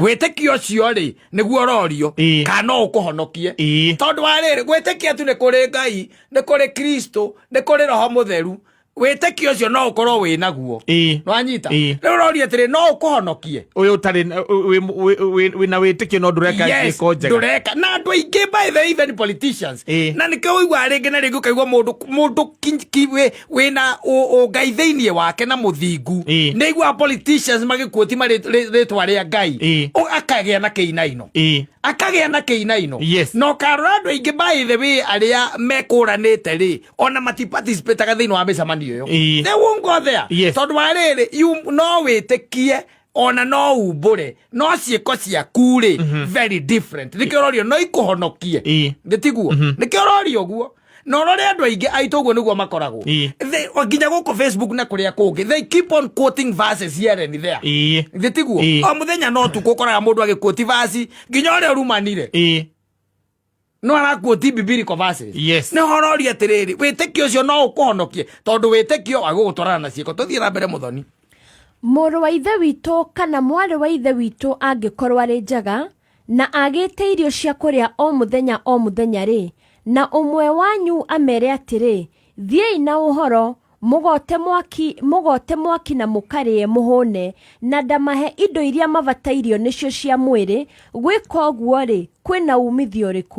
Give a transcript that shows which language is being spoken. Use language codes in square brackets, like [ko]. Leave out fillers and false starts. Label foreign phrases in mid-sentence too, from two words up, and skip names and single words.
[ki] wĩtĩkio ũcio rĩ nĩguo rorio kana no ũkũhonokie tondũ wa rĩrĩ gwĩtĩkia tu nĩ kũrĩ Ngai nĩ kũrĩ Kristo nĩ kũrĩ Roho Mũtheru wĩtĩkio ũcio no ũkorwo wĩ naguo nwanyita rĩu rorio atĩrĩ no ũkũhonokie ũyũ ũtarĩ wĩna wĩtĩkio no ndũreka ciĩko njega ndũreka na andũ aingĩ [en] by the even politicians [ki] na nĩkĩo ũigua rĩngĩ na rĩngĩ ũkaigua mũndũ wĩna Ngai thĩinĩ wake na mũthingu nĩ igua politicians magĩkuoti rĩtwa rĩa Ngai akagĩa na kĩinaino no karora andũ aingĩ [en] by the way [ki] arĩa mekũranĩte rĩ ona matiparticipataga thĩinĩ wa mĩcemanio ĩyo [en] they won't go there [ki] tondũ wa rĩrĩ no wĩtĩkie ona no umbũre no ciĩko ciaku rĩ [en] very different [ki] nĩkĩo rorio no ikũhonokie gĩtiguo nĩkĩo rorio guo no rore andũ aingĩ aitũ guo nĩguo makoragwo nginya gũkũ Facebook na kũrĩa kũngĩ [en] they keep on quoting verses here and there [ki] gĩtiguo o mũthenya no tu ũkoraga mũndũ agĩquote verse nginya ũrĩa ũrumanire no araquote [en] biblical verses [ki] nĩ hororia atĩrĩrĩ wĩtĩkio ũcio no ũkũhonokie tondũ wĩtĩkio agũgũtwarana na ciĩko tũthiĩ na mbere Mũthoni mũrũ wa ithe witũ kana mwarĩ wa ithe witũ angĩkorwo arĩ njaga na agĩte irio cia kũrĩa o mũthenya rĩ na ũmwe wanyu amere atĩrĩ thiĩi na ũhoro mũgote mwaki na mũkarĩe mũhũne na ndamahe indo iria mabatairio nĩcio cia mwĩrĩ gwĩka ũguo rĩ kwĩna umithio ũrĩkũ